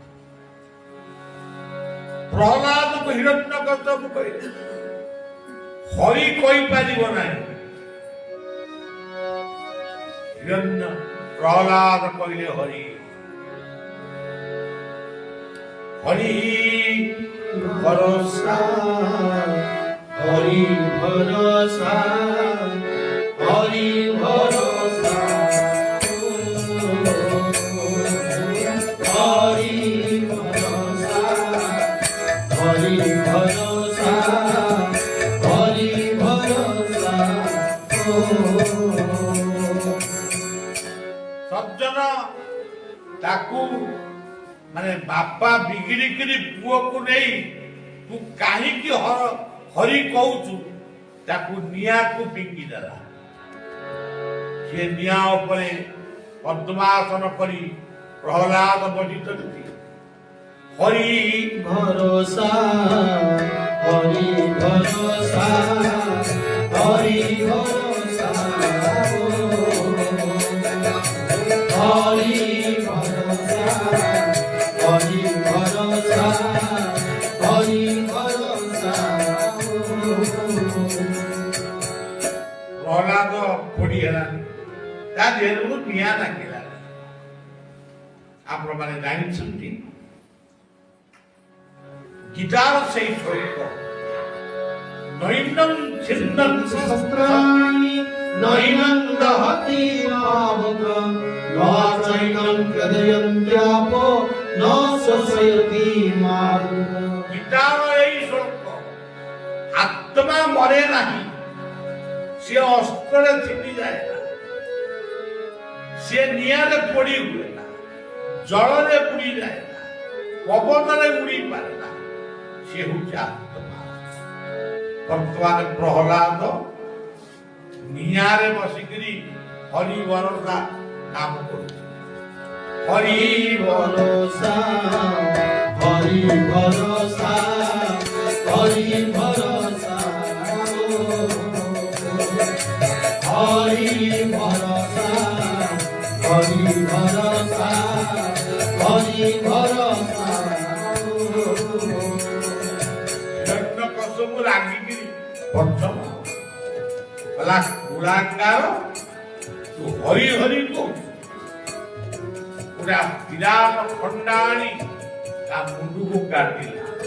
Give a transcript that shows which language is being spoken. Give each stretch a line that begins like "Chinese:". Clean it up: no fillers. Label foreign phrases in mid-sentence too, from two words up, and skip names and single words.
Odia: ପ୍ରହ୍ଲାଦକୁ ହିରଣ୍ୟକଶ୍ୟପ କହିଲେ ହରି କହିପାରିବ ନାହିଁ ହିରଣ୍ୟ ପ୍ରହ୍ଲାଦ କହିଲେ ହରି ହରି ଭରସା
Hindi: हरि भरोसा हरि भरोसा हरि भरोसा हरि भरोसा हरि भरोसा
Odia: ସଜ୍ଜନ ତାକୁ ମାନେ ବାପା ବିଗିଡ଼ିକିରି ପୁଅକୁ ନେଇ ତୁ କାହିଁକି ହରି କହୁଛୁ ତାକୁ ନିଆଁକୁ ଫିଙ୍ଗି ଦେଲା ସେ ନିଆଁ ଉପରେ ପଦ୍ମାସନ କରି ପ୍ରହ୍ଲାଦ ବସିଛନ୍ତି ହରି
Hindi: भरोसा हरि भरोसा हरि भरोसा हरि भरोसा हरि भरोसा हरि भरोसा
Odia: ପ୍ରହ୍ଲାଦ ପୋଡ଼ି ହେଲାନି ତା ଦେହରୁ ନିଆଁ ଲାଗିଲା ଆପଣମାନେ ଜାଣିଛନ୍ତି ଗୀତାର ସେଇ ଶ୍ଲୋକ
Sanskrit: ନୈନଂ ଛିନ୍ନଂ शस्त्राणि नैनं दहति पावक न चैनं क्लेदयन्त्यापो न शोषयति मारुत
Odia: ଗୀତାର ଏଇ ଶ୍ଲୋକ ଆତ୍ମା ମରେ ନାହିଁ ସେ ଅସ୍ତ୍ରରେ ଛିଣ୍ଡି ଯାଏ ନା ସେ ନିଆଁରେ ପୋଡ଼ି ହୁଏ ନା ଜଳରେ ବୁଡ଼ି ଯାଏ ନା ପବନରେ ଉଡ଼ି ପାରେ ନା ସେ ହେଉଛି ଆତ୍ମା ବର୍ତ୍ତମାନ ପ୍ରହ୍ଲାଦ ନିଆଁରେ ବସିକିରି ହରି ଭରସା ନାମ କରୁଛି ହରି
Hindi: भरोसा हरि भरोसा हरि भरोसा हरि भरोसा हरि भरोसा हरि भरोसा
Odia: ହିରଣ୍ୟକଶ୍ୟପ ରାଗିକିରି ପଞ୍ଚମ କହିଲା କୁଳାଙ୍ଗାର ତୁ ହରି ହରି କହୁଛୁ ପୁରା ବିରାଟ ଖଣ୍ଡା ଆଣି ତା ମୁଣ୍ଡକୁ କାଟିଲା